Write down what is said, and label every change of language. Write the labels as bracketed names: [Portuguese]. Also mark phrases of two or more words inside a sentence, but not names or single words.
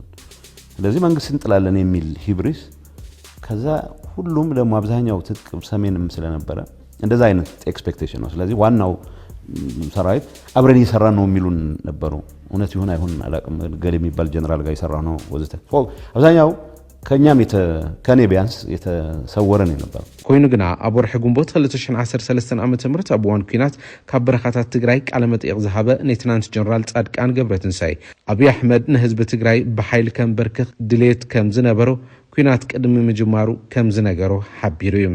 [Amharic] ስለዚህ መንግስት እንጥላለን የሚል ሂብሪስ ከዛ ሁሉም ደግሞ አብዛኛው ትጥቅ ሰሜንም ስለነበረ እንደዛ አይነት ኤክስፔክቴሽን ነው። ስለዚህ ዋናው ሰራዊት አብረን እየሰራን ነው የሚሉን ነበሩ። እውነት ይሁን አይሁን አላውቅም። ገሌ የሚባል ጀነራል ጋር እየሰራ ነው ወዘተ። አብዛኛው ከኛም ከኔ ቢያንስ የተሰወረ ነው ነበር። [Tigrinya] ኮይኑ ግና ኣብ ወርሒ ግንቦት 2013 ዓ.ም ኣብ እዋን ኩናት ካብ በረኻታት ትግራይ ቃለ መጠይቕ ዝሃበ ሌተናንት ጀነራል ጻድቃን ገብረትንሳይ ኣብይ ኣሕመድ ንህዝቢ ትግራይ ብሓይሊ ከም በርክኽ ድሌት ከም ዝነበሮ ኩናት ቅድሚ ምጅማሩ ከም ዝነገሮ ሓቢሩ እዩ።